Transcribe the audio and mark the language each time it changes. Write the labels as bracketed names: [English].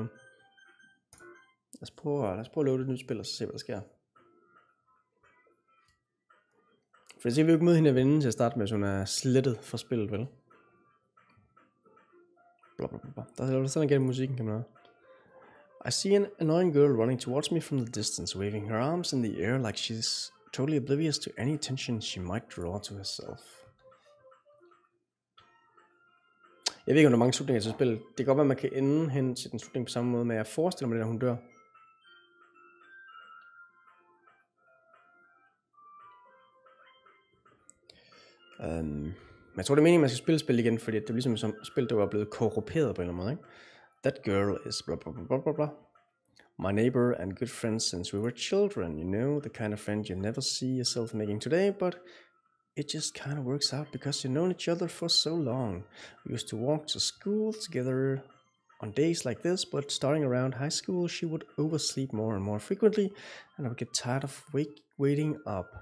[Danish] Lad os prøve at lave et nyt spil, og så se, hvad der sker. For det ser vi jo ikke møde hende af vennen til at starte med, så hun er slettet fra spillet, vel? Blablabla. Der er sådan igen musikken, kan man høre. [English] I see an annoying girl running towards me from the distance, waving her arms in the air like she's totally oblivious to any attention she might draw to herself. [Danish] Jeg ved ikke, om der er mange slutninger til spillet. Det kan godt være, at man kan ende hen til den slutning på samme måde, men jeg forestiller mig det, når hun dør. Men jeg tror, det er meningen, at man skal spille spil igen, fordi det er ligesom som spil, der var blevet korrumperet på en eller anden måde, ikke? [English] That girl is blah blah blah blah blah blah. My neighbor and good friend since we were children, you know, the kind of friend you never see yourself making today, but it just kind of works out because you've known each other for so long. We used to walk to school together on days like this, but starting around high school, she would oversleep more and more frequently, and I would get tired of waiting up.